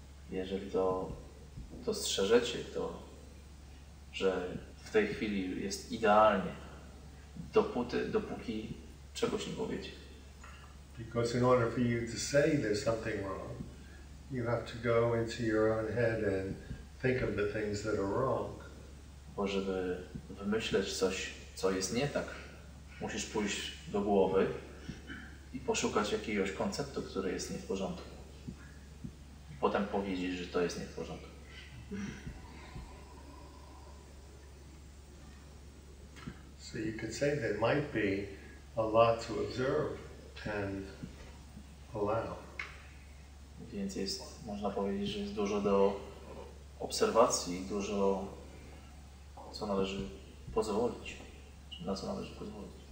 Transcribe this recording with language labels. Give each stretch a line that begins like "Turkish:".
Polish: Jeżeli to dostrzeżecie, to że w tej chwili jest idealnie, dopóki czegoś nie powiecie.
English: Because in order for you to say there's something wrong, you have to go into your own head and think of the things that are wrong.
Polish: Bo żeby wymyśleć coś, co jest nie tak, musisz pójść do głowy i poszukać jakiegoś konceptu, który jest nie w porządku. I potem powiedzieć, że to jest nie w porządku.
English: So you could say there might be a lot to observe and allow.
Polish: Więc można powiedzieć, że jest dużo do obserwacji, dużo co należy pozwolić, na co należy pozwolić.